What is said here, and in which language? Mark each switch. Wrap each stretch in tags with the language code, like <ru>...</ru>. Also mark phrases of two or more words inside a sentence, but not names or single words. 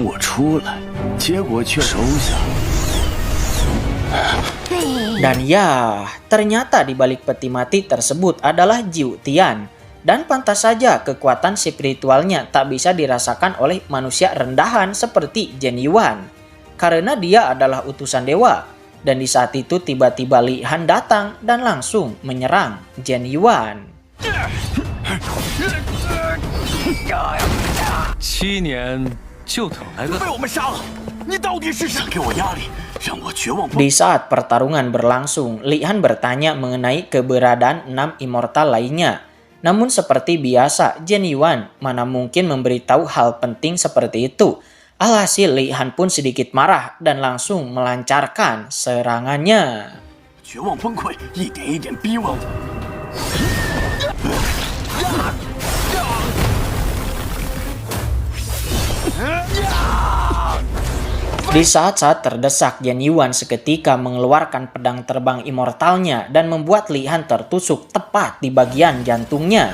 <id>Dan ya, ternyata di balik peti mati tersebut adalah Jiu Tian. Dan pantas saja kekuatan spiritualnya tak bisa dirasakan oleh manusia rendahan seperti Jen Yuan. Karena dia adalah utusan dewa. Dan di saat itu tiba-tiba Li Han datang dan langsung menyerang Jen Yuan.</id> <zh>7年就等来个。被我们杀了，你到底是谁？给我压力，让我绝望。</zh> <id>Di saat pertarungan berlangsung, Li Han bertanya mengenai keberadaan 6 immortal lainnya. Namun seperti biasa, Jen Yuan mana mungkin memberitahu hal penting seperti itu. Alhasil Li Han pun sedikit marah dan langsung melancarkan serangannya.</id> <zh>绝望崩溃，一点一点逼问我。</zh> <id>Di saat-saat terdesak, Jen Yuan seketika mengeluarkan pedang terbang immortalnya dan membuat Li Han tertusuk tepat di bagian jantungnya.</id>